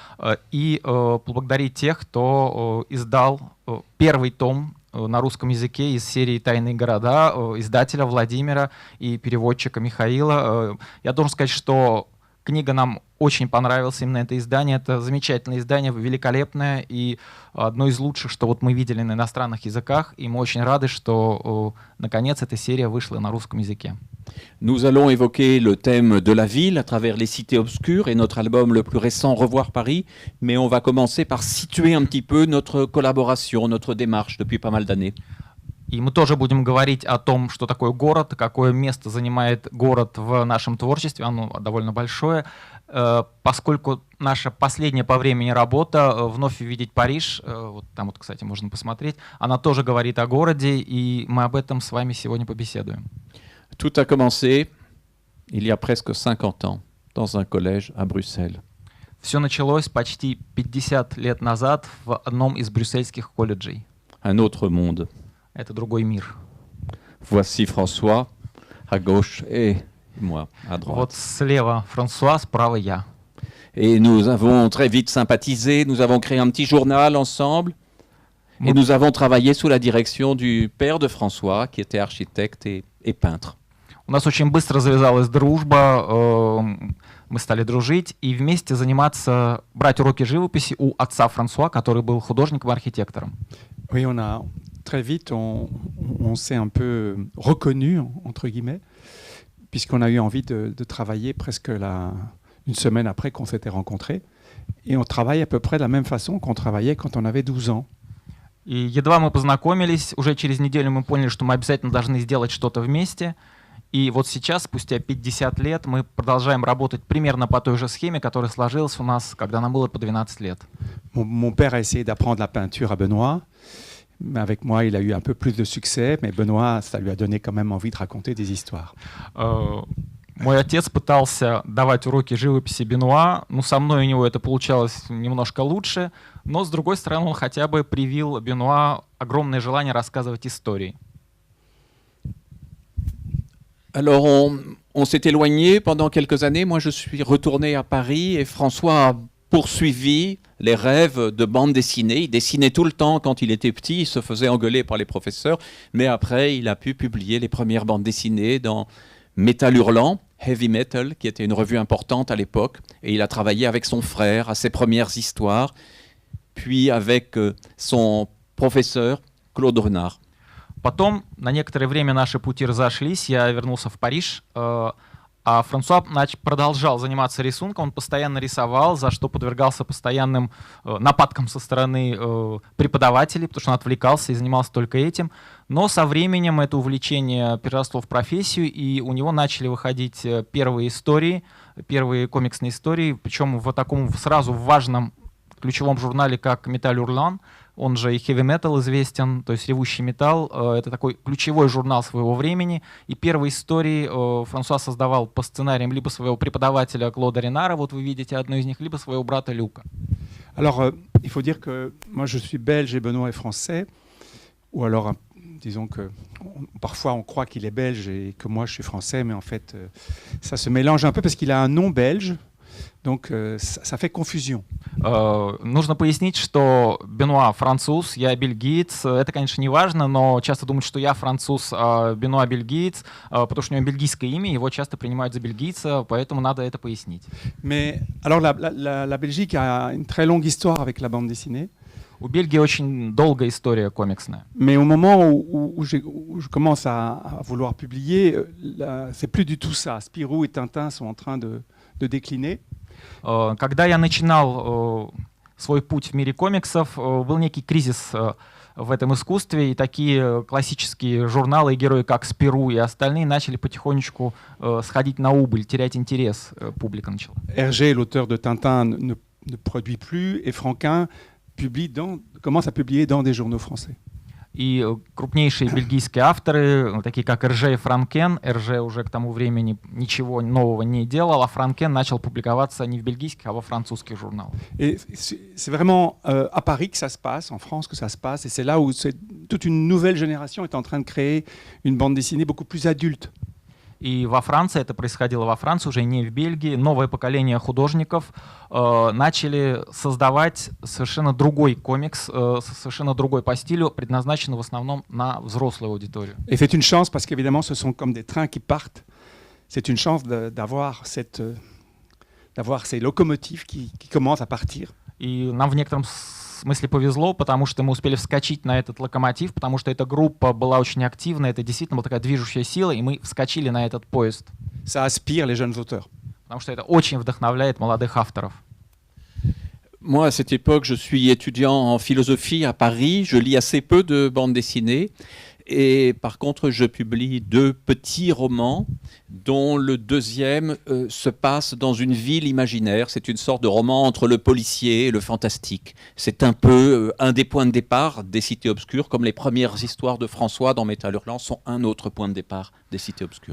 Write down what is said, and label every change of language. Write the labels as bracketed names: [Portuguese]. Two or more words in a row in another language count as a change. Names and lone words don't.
[Russian] и поблагодарить тех, кто издал первый том на русском языке из серии «Тайные города», издателя Владимира и переводчика Михаила. Я должен сказать, что книга нам очень понравилась, именно это издание. Это замечательное издание, великолепное и одно из лучших, что вот мы видели на иностранных языках. И мы очень рады, что наконец эта серия вышла на русском языке. [French] Nous allons évoquer le thème de la ville à travers les cités obscures et notre album le plus récent, Revoir Paris. Mais on va commencer par situer un petit peu notre collaboration, notre démarche depuis pas mal d'années. [Russian] И мы тоже будем говорить о том, что такое город, какое место занимает город в нашем творчестве, оно довольно большое, поскольку наша последняя по времени работа «Вновь увидеть Париж», вот там вот, кстати, можно посмотреть, она тоже говорит о городе, и мы об этом с вами сегодня побеседуем. [French] Tout a commencé il y a presque 50 ans dans un collège à Bruxelles. [Russian] Все началось почти 50 лет назад в одном из брюссельских колледжей. [French] Un autre monde. [Russian] Это другой мир. [French] Voici François à gauche et moi à droite. [Russian] Вот слева Франсуа, справа я. [French] Et nous avons très vite sympathisé, nous avons créé un petit journal ensemble et nous avons travaillé sous la direction du père de François qui était architecte et peintre. [Russian] У нас очень быстро завязалась дружба, мы стали дружить и вместе заниматься, брать уроки живописи у отца Франсуа, который был художником-архитектором. [French] Oui, très vite, on s'est un peu reconnu, entre guillemets, puisqu'on a eu envie de travailler presque une semaine après qu'on s'était rencontrés. Et on travaille à peu près de la même façon qu'on travaillait quand on avait 12 ans. [Russian] И едва мы познакомились, уже через неделю мы поняли, что мы обязательно должны сделать что-то вместе. И вот сейчас, спустя 50 лет, мы продолжаем работать примерно по той же схеме, которая сложилась у нас, когда нам было по 12 лет. [French] Mon père a essayé d'apprendre la peinture à Benoît. Mais avec moi, il a eu un peu plus de succès, mais Benoît, ça lui a donné quand même envie de raconter des histoires. [Russian] Мой отец пытался давать уроки живописи Бенуа, но со мной у него это получалось немножко лучше, но с другой стороны он хотя бы привил Бенуа огромное желание рассказывать истории. [French] Alors, on s'est éloigné pendant quelques années. Moi, je suis retourné à Paris et François a poursuivi les rêves de bande dessinée. Il dessinait tout le temps quand il était petit, il se faisait engueuler par les professeurs, mais après, il a pu publier les premières bandes dessinées dans Métal Hurlant, Heavy Metal, qui était une revue importante à l'époque, et il a travaillé avec son frère à ses premières histoires, puis avec son professeur Claude Renard. [Russian] Потом на некоторое время наши пути разошлись, я вернулся в Париж, а Франсуа продолжал заниматься рисунком, он постоянно рисовал, за что подвергался постоянным нападкам со стороны преподавателей, потому что он отвлекался и занимался только этим. Но со временем это увлечение переросло в профессию, и у него начали выходить первые истории, первые комиксные истории, причем в таком сразу важном ключевом журнале, как «Металл Урлан», он же и Heavy Metal известен, то есть «Ревущий металл». Это такой ключевой журнал своего времени. И первые истории Франсуа создавал по сценариям либо своего преподавателя Клода Ренара, вот вы видите одну из них, либо своего брата Люка. [French] Alors, il faut dire que moi je suis belge et Benoît est français, ou alors disons que parfois on croit qu'il est belge et que moi je suis français, mais en fait ça se mélange un peu parce qu'il a un nom belge. Donc ça fait confusion. [Russian] Нужно пояснить, что Бенуа француз, я бельгиец. Это, конечно, не важно, но часто думают, что я француз, а Бенуа бельгиец, потому что у него бельгийское имя, его часто принимают за бельгийца, поэтому надо это пояснить. [French] Mais alors la Belgique a une très longue histoire avec la bande dessinée. [Russian] У Бельгии очень долгая история комиксная. [French] Mais au moment où je commence à vouloir publier, c'est plus du tout ça. Spirou et Tintin sont en train de décliner. [Russian] Когда я начинал свой путь в мире комиксов, был некий кризис в этом искусстве, и такие классические журналы и герои, как Спиру и остальные, начали потихонечку сходить на убыль, терять интерес, публика начала. [French] Hergé, l'auteur de Tintin, ne produit plus, et Franquin commence à publier dans des journaux français. [Russian] И крупнейшие бельгийские авторы, такие как Эрже и Франкен, Эрже уже к тому времени ничего нового не делал, а Франкен начал публиковаться не в бельгийских, а во французских журналах. [French] Et c'est vraiment à Paris que ça se passe, en France que ça se passe, et c'est là où toute une nouvelle génération est en train de créer une bande dessinée beaucoup plus adulte. [Russian] И во Франции, это происходило во Франции, уже не в Бельгии, новое поколение художников начали создавать совершенно другой комикс, совершенно другой по стилю, предназначенный в основном на взрослую аудиторию. [French] Et c'est une chance parce qu'évidemment ce sont comme des trains qui partent. C'est une chance d'avoir ces locomotives qui commencent à partir. [Russian] И нам в некотором смысле повезло, потому что мы успели вскочить на этот локомотив, потому что эта группа была очень активна, это действительно была такая движущая сила, и мы вскочили на этот поезд. [French] Ça aspire les jeunes auteurs. [Russian] Потому что это очень вдохновляет молодых авторов. [French] Moi, à cette époque, je suis étudiant en philosophie à Paris. Je lis assez peu de bandes dessinées. Et par contre, je publie 2 petits romans, dont le deuxième se passe dans une ville imaginaire. C'est une sorte de roman entre le policier et le fantastique. C'est un peu un des points de départ des Cités Obscures, comme les premières histoires de François dans Métal Hurlant sont un autre point de départ des Cités Obscures.